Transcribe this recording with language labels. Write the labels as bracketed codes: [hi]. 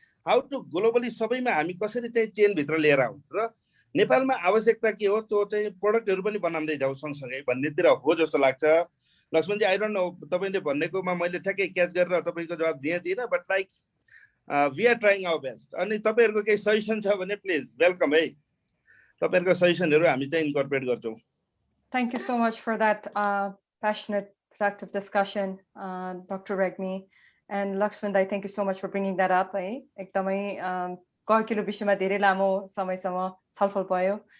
[ne] How to globally सबैमा हामी कसरी चाहिँ चेन भित्र लिएर आउँ र नेपालमा आवश्यकता के हो त्यो चाहिँ प्रोडक्टहरु पनि बनाउँदै जाऊ सँगसँगै भन्नेतिर हो जस्तो लाग्छ लक्ष्मणजी [en] I don't know [ne] तपाईले भन्नेकोमा मैले ठ्याक्कै क्याच गरेर तपाईको जवाफ दिएन [en] but like we are trying our best [ne] अनि तपाईहरुको केही सजेसन छ भने प्लिज वेलकम है तपाईहरुको सजेसनहरु हामी चाहिँ इन्कर्पोरेट गर्छौं [en] Thank you so much for that passionate, productive discussion, Dr. Regmi and Lakshman. Thank you so much for bringing that up. [ne] एकदमै गहकिलो विषयमा धेरै लामो समयसम्म छलफल भयो.